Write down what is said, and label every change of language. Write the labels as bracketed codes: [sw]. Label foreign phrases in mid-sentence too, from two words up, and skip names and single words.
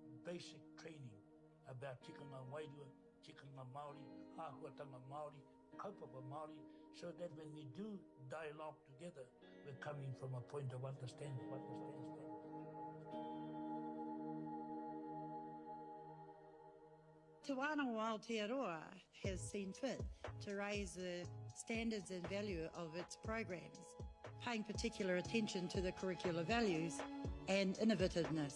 [en] basic training about [mi] tikanga wairua, tikanga Māori, āhuatanga Māori, kaupapa Māori, [en] so that when we do dialogue together, we're coming from a point of understanding. Te Wānanga Aotearoa has seen fit to raise the standards and value of its programs, paying particular attention to the curricular values and innovativeness.